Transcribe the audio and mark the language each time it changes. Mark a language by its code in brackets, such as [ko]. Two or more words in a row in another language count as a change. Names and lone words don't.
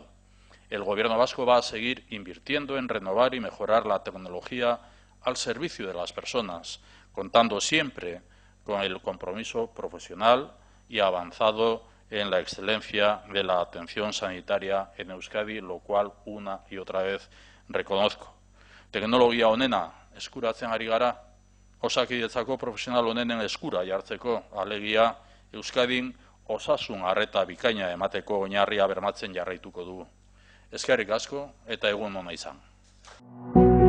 [es] El Gobierno vasco va a seguir invirtiendo en renovar y mejorar la tecnología al servicio de las personas, contando siempre con el compromiso profesional y avanzado en la excelencia de la atención sanitaria en Euskadi, lo cual una y otra vez reconozco. [eu] Teknologia onena eskuratzen ari gara, Osakidetzako profesional onenen eskura jartzeko, alegia Euskadin osasun arreta bikaina emateko oinarria bermatzen jarraituko dugu. Eskerrik asko eta egun ona izan.